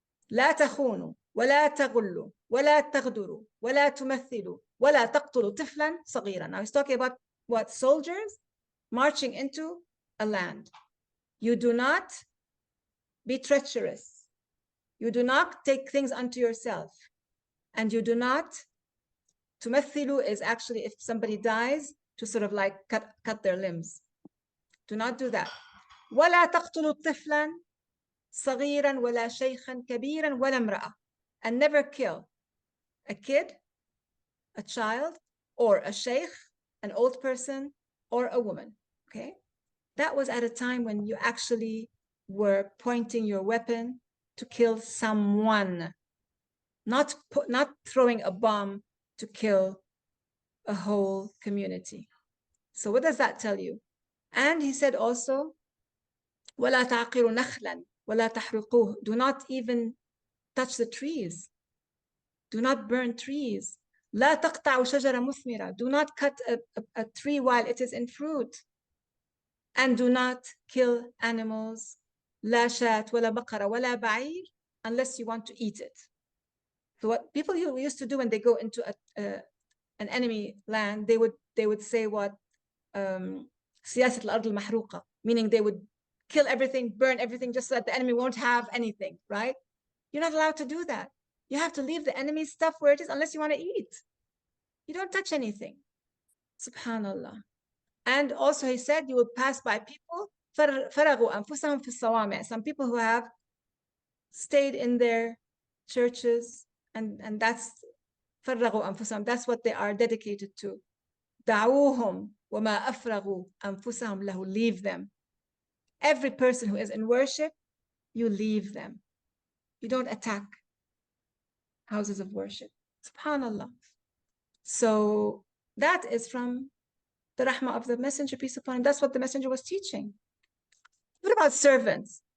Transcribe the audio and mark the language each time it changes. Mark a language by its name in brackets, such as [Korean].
[Arabic] لا تخونوا ولا تغلوا ولا تغدروا ولا تمثلوا ولا تقتلوا طفلا صغيرا. [English] Now he's talking about what? Soldiers marching into a land. You do not be treacherous. You do not take things unto yourself. And you do not, tumathilu is actually if somebody dies, to sort of like cut their limbs. Do not do that. [Arabic] ولا تقتلوا طفلا صغيرا ولا شيخا كبيرا ولا امرأة. [English] And never kill a kid, a child, or a sheikh, an old person, or a woman. Okay? That was at a time when you actually were pointing your weapon to kill someone, not throwing a bomb to kill a whole community. So what does that tell you? And he said also, [Arabic] وَلَا تَعْقِرُوا نَخْلًا وَلَا تَحْرِقُوهُ. [English] Do not even touch the trees. Do not burn trees. [Arabic] لَا تَقْطَعُوا شَجَرَ مُثْمِرًا. [English] Do not cut a tree while it is in fruit. And do not kill animals [Arabic] لا شاة ولا بقرة ولا بعير [English] unless you want to eat it. So what people used to do when they go into an enemy land, they would say what [Arabic] سياسة الأرض المحروقة, [English] meaning they would kill everything, burn everything, just so that the enemy won't have anything, right? You're not allowed to do that. You have to leave the enemy's stuff where it is unless you want to eat. You don't touch anything. Subhanallah. And also he said you will pass by people [Arabic] فرغوا أنفسهم في الصوامع, [English] some people who have stayed in their churches, and that's [Arabic] فرغوا أنفسهم, [English] that's what they are dedicated to. دعوهم وما أفرغوا أنفسهم له, leave them. Every person who is in worship, you leave them. You don't attack houses of worship. Subhanallah. So that is from the Rahmah of the Messenger, peace upon him. That's what the Messenger was teaching. What about servants?